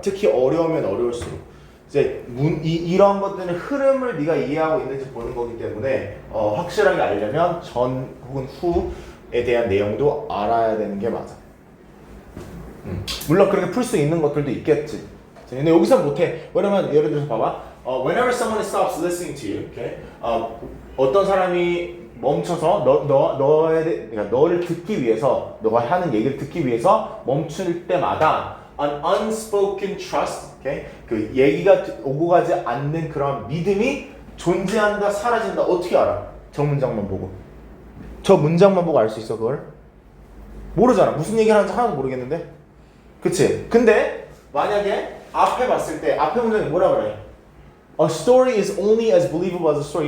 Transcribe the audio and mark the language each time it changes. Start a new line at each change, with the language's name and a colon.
Korean: 특히 어려우면 어려울수록. 이제 이런 것들은 흐름을 네가 이해하고 있는지 보는 거기 때문에 확실하게 알려면 전 혹은 후에 대한 내용도 알아야 되는 게 맞아. 물론 그렇게 풀 수 있는 것들도 있겠지. 근데 여기서 못해. 왜냐면 예를 들어서 봐봐.
English: Whenever someone stops listening to you, okay?
Korean: 어떤 사람이 멈춰서 그러니까 너를 듣기 위해서, 너가 하는 얘기를 듣기 위해서 멈출 때마다
English: an unspoken trust, okay?
Korean: 그 얘기가 오고 가지 않는 그런 믿음이 존재한다, 사라진다. 어떻게 알아? 저 문장만 보고. 저 문장만 보고 알 수 있어, 그걸? 모르잖아. 무슨 얘기를 하는지 하나도 모르겠는데. 그치? 근데 만약에 앞에 봤을 때 앞에 문장이 뭐라 그래?
English: A story is only as believable as a story.